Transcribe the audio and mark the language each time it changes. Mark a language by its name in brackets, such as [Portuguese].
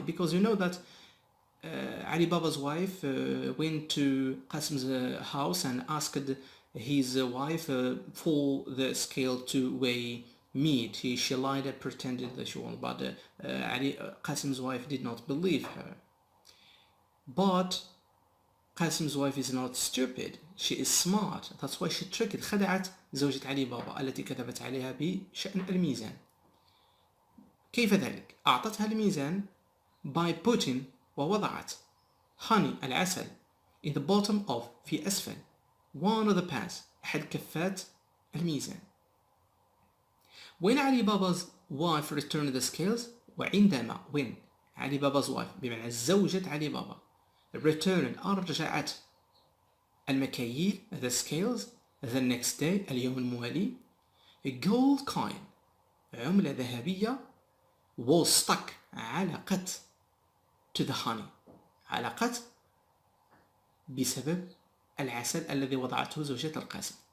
[English] Because you know that Ali Baba's wife went to Qasim's house and asked his wife for the scale to weigh meat. She lied and pretended that she won, but Qasim's wife did not believe her. But Qasim's wife is not stupid, she is smart. That's why she tricked. [Arabic] خدعت زوجة علي بابا التي كتبت عليها بشأن الميزان. كيف ذلك؟ أعطتها الميزان [English] by putting [Arabic] ووضعت honey العسل [English] in the bottom of [Arabic] في أسفل [English] one of the pans [Arabic] أحد كفات الميزان. [English] When Ali Baba's wife returned the scales, [Arabic] وعندما [English] when Ali Baba's wife [Arabic] بمعنى زوجة علي بابا [English] returned [Arabic] أرجعت المكاييل [English] the scales the next day [Arabic] اليوم الموالي, [English] a gold coin [Arabic] عملة ذهبية [English] was stuck [Arabic] علقت [English] to the honey, [Arabic] علقت بسبب العسل الذي وضعته زوجة القاسم.